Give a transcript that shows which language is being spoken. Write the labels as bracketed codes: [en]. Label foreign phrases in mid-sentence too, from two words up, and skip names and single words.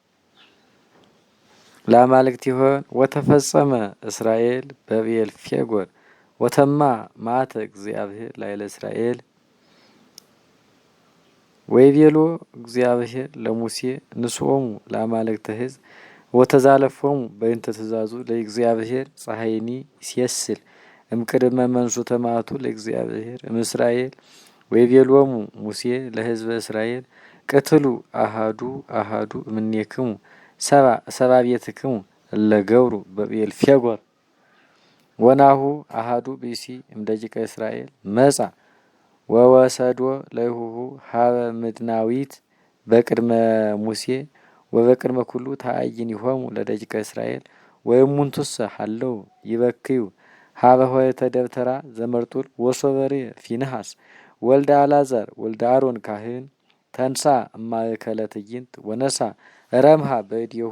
[gez] ለአማልክቲሆን ወተፈጸመ እስራኤል በብዔልፌጎር ወተማ መዓተ እግዚአብሔር ላዕለ እስራኤል ወይቤሎ እግዚአብሔር ለሙሴ ንስኦሙ ለአማልክተ ሕዝብ ወተዛለፎሙ በእንተ ትእዛዙ ለእግዚአብሔር ፀሐይኒ ይሴስል እምቅድመ መንሱተ መዓቱ ለእግዚአብሔር እምእስራኤል ወይቤሎሙ ሙሴ ለሕዝበ እስራኤል ቅትሉ አሃዱ አሃዱ እምኔክሙ ሰባ ቤትክሙ እለ ገብሩ በብዔልፌጎር ወናሁ አሃዱ ብእሲ እምደቂቀ እስራኤል መጻ ወወሰዶ ለይሁሁ ሀበ ምድናዊት በቅድመ ሙሴ ወበቅድመ ኩሉ ተአይኒሆሙ ለደቂቀ እስራኤል ወእሙንቱሰ ሀለው ይበክዩ ሀበ ኆኅተ ደብተራ ዘመርጡል ወሶበሬ ፊንሐስ ወልደ አልዓዛር ወልደ አሮን ካህን ተንሳ እማእከለ ትዕይንት ወነሳ ረምሃ በእዴሁ